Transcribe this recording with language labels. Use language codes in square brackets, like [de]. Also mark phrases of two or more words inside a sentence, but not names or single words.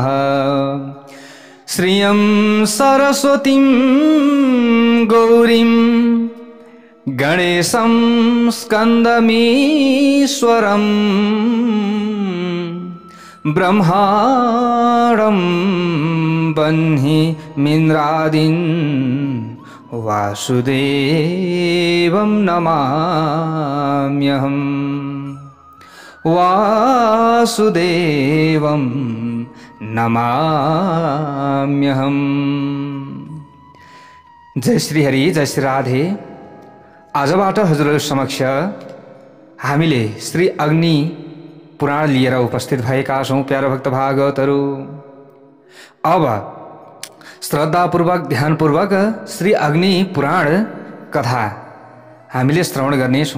[sa] श्रियं सरस्वतीं गौरीं गणेशं स्कन्दमीश्वरं ब्रह्माणं बन्हि मिन्द्रादीन् वासुदेवं नमाम्यहम्। वासुदेवं नमाम्यहम्। जय श्री हरि, जय श्री राधे। [ne] आजबाट हजुरहरु समक्ष हामीले श्री अग्नि पुराण लिएर उपस्थित भएका छौं। प्यारा भक्त भागवतहरु, अब श्रद्धापूर्वक ध्यानपूर्वक श्री अग्नि पुराण कथा हामीले श्रवण गर्नेछौं।